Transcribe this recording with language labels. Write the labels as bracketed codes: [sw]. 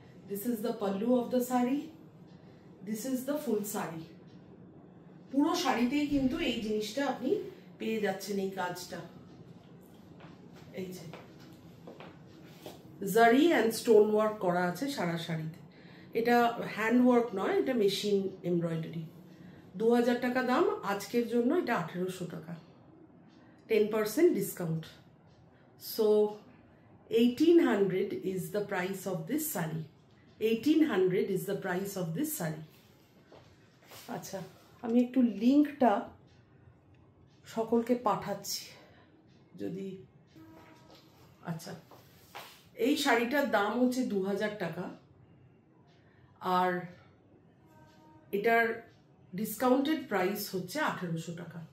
[en] This is the pallu of the sari, this is the full sari. [bn] পুরো শাড়িতেই কিন্তু এই জিনিসটা আপনি পেয়ে যাচ্ছেন, এই কাজটা। এই যে জারি অ্যান্ড স্টোন ওয়ার্ক করা আছে সারা শাড়িতে। এটা হ্যান্ড ওয়ার্ক নয়, এটা মেশিন এমব্রয়ডারি। 2000 টাকা দাম, আজকের জন্য এটা 1800 টাকা, 10% discount. [en] So 1800 is the price of this sari. 1800 is the price of this sari. [bn] আচ্ছা, আমি একটু লিঙ্কটা সকলকে পাঠাচ্ছি যদি। আচ্ছা, এই শাড়িটার দাম হচ্ছে 2000 টাকা, আর এটার ডিসকাউন্টেড প্রাইস হচ্ছে 1800 টাকা।